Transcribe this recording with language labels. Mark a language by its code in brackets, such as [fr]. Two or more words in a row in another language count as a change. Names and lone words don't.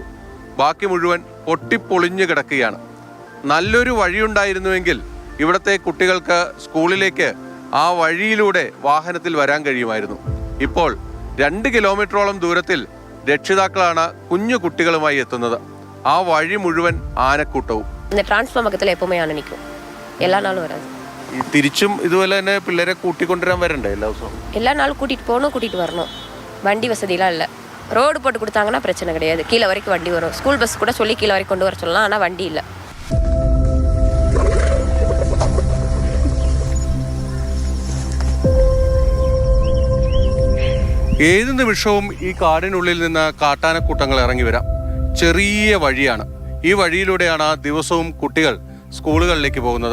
[ml] ബാക്കി മുഴുവൻ പൊട്ടിപ്പൊളിഞ്ഞു കിടക്കുകയാണ്. നല്ലൊരു വഴിയുണ്ടായിരുന്നുവെങ്കിൽ ഇവിടുത്തെ കുട്ടികൾക്ക് സ്കൂളിലേക്ക് ആ വഴിയിലൂടെ വാഹനത്തിൽ വരാൻ കഴിയുമായിരുന്നു. ഇപ്പോൾ 2 കിലോമീറ്ററോളം ദൂരത്തിൽ രക്ഷിതാക്കളാണ് കുഞ്ഞു കുട്ടികളുമായി എത്തുന്നത്. ആ വഴി മുഴുവൻ ആനക്കൂട്ടവും. തിരിച്ചും ഇതുപോലെ തന്നെ പിള്ളേരെ കൂട്ടിക്കൊണ്ടുവരാൻ വരണ്ടേ എല്ലാ ദിവസവും? [ta] எல்லா நாளும் கூட்டிட்டு போகணும், கூட்டிட்டு வரணும். வண்டி வசதியெல்லாம் இல்லை. ரோடு போட்டு கொடுத்தாங்கன்னா பிரச்சனை கிடையாது. கீழே வரைக்கும் வண்டி வரும். [en] school bus [ta] கூட சொல்லி கீழே வரைக்கும் கொண்டு வர சொல்லலாம். ஆனால் வண்டி இல்லை. [ml] ഏത് നിമിഷവും ഈ കാടിനുള്ളിൽ നിന്ന് കാട്ടാനക്കൂട്ടങ്ങൾ ഇറങ്ങി വരാം. ചെറിയ വഴിയാണ്. ഈ വഴിയിലൂടെയാണ് ദിവസവും കുട്ടികൾ സ്കൂളുകളിലേക്ക് പോകുന്നത്.